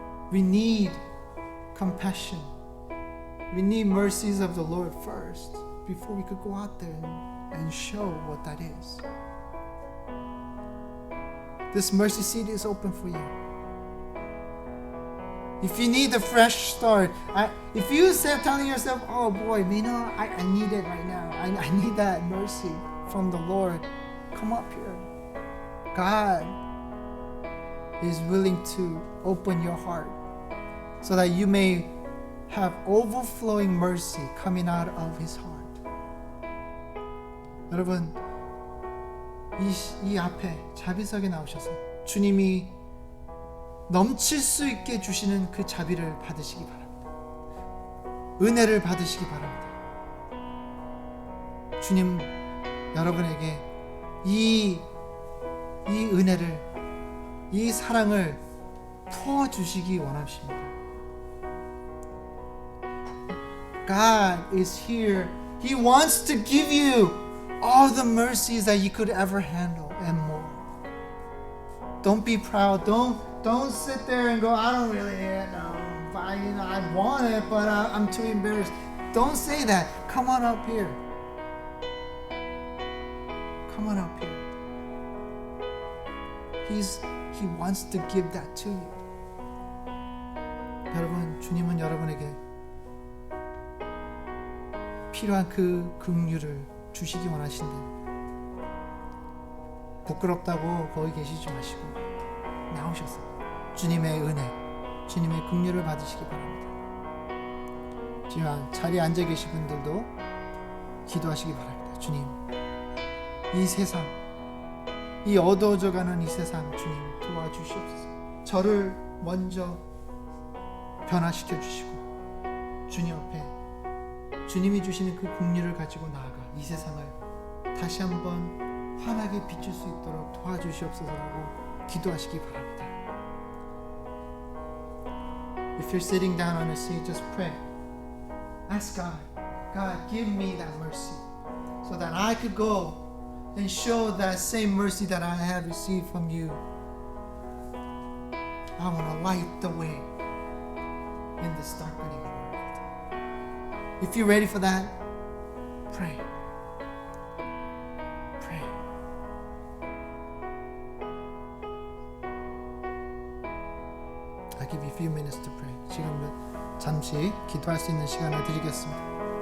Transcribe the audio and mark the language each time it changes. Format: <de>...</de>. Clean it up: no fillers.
<en>We need compassion. We need mercies of the Lord first before we could go out there and show what that is. This mercy seat is open for you. If you need a fresh start, if you say, telling yourself, oh boy, I need it right now. I need that mercy from the Lord. Come up here. God is willing to open your heart so that you may have overflowing mercy coming out of His heart.</en> <ko>여러분, 이 앞에 자비석에 나오셔서 주님이 넘칠 수 있게 주시는 그 자비를 받으시기 바랍니다. 은혜를 받으시기 바랍니다. 주님, 여러분에게 이 은혜를, 이 사랑을 부어주시기 원하십니다.</ko> <en>God is here. He wants to give you all the mercies that you could ever handle and more. Don't be proud. Don't sit there and go, I don't really know. I want it, but I'm too embarrassed. Don't say that. Come on up here. Come on up here. He wants to give that to you.</en> <ko>여러분, 주님은 여러분에게 필요한 그 긍휼을 주시기 원하신데 부끄럽다고 거기 계시지 마시고 나오셔서 주님의 은혜, 주님의 긍휼을 받으시기 바랍니다. 지금 자리에 앉아 계신 분들도 기도하시기 바랍니다. 주님, 이 세상, 이 어두워져가는 이 세상 주님 도와주시옵소서. 저를 먼저 변화시켜 주시고 주님 앞에 주님이 주시는 그 긍휼을 가지고 나아가 이 세상을 다시 한번 환하게 비출 수 있도록 도와주시옵소서라고 기도하시기 바랍니다.</ko> <en>If you're sitting down on a seat, just pray. Ask God, God, give me that mercy so that I could go and show that same mercy that I have received from you. I want to light the way in this darkening world. If you're ready for that, pray. Pray. I'll give you a few minutes to pray.</en> <ko>지금 잠시 기도할 수 있는 시간을 드리겠습니다.</ko>